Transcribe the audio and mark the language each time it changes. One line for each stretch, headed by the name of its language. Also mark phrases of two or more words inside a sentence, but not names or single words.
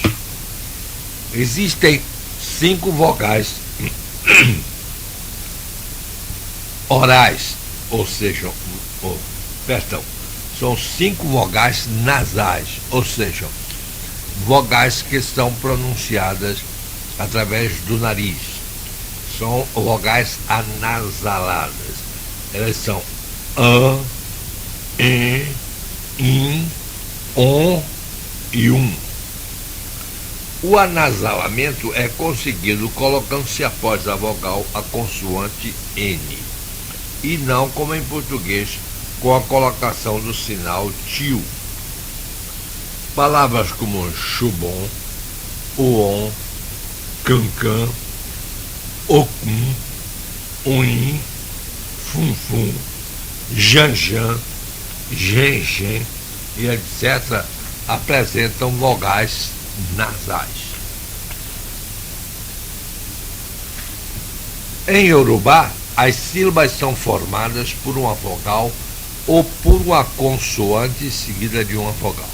Portuguese: Existem 5 vogais orais, ou seja, Perdão, são 5 vogais nasais, ou seja, vogais que são pronunciadas através do nariz. São vogais anasaladas. Elas são a, e, in, on e O anasalamento é conseguido colocando-se após a vogal a consoante N, e não como em português, com a colocação do sinal tio. Palavras como
Yoruba: chubon, oon, cancan, ocum, uim, funfum, janjan, gengen e etc.
Portuguese: apresentam vogais nasais. Em Yorubá, as sílabas são formadas por uma vogal ou por uma consoante seguida de uma vogal.